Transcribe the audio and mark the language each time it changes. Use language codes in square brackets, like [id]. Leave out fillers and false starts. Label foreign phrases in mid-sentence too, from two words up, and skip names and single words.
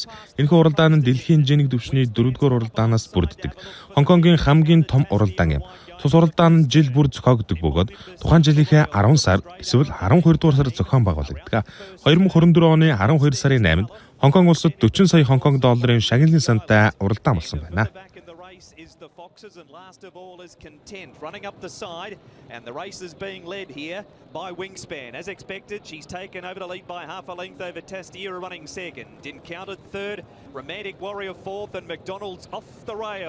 [mn] Энэхүү уралдаан нь дэлхийн хэмжээний түвшний 4-р уралдаанаас бүрддэг. Хонконгийн хамгийн том уралдаан юм. Тус уралдаан нь жил бүр зохиогддог бөгөөд тухайн жилийнхээ 10 сар эсвэл 12 дугаар сард зохион байгуулагддаг. 2024 оны 12 сарын 8-нд Хонконг улсад 40 сая Хонконг долларын шагналын сантай уралдаан болсон байна. [en] The foxes and last of all is Content running up the side, and the race is being led here by Wingspan. As expected, she's taken over the lead by half a length over Tastiera running second. Encountered third, Romantic Warrior fourth, and McDonald's off the rail.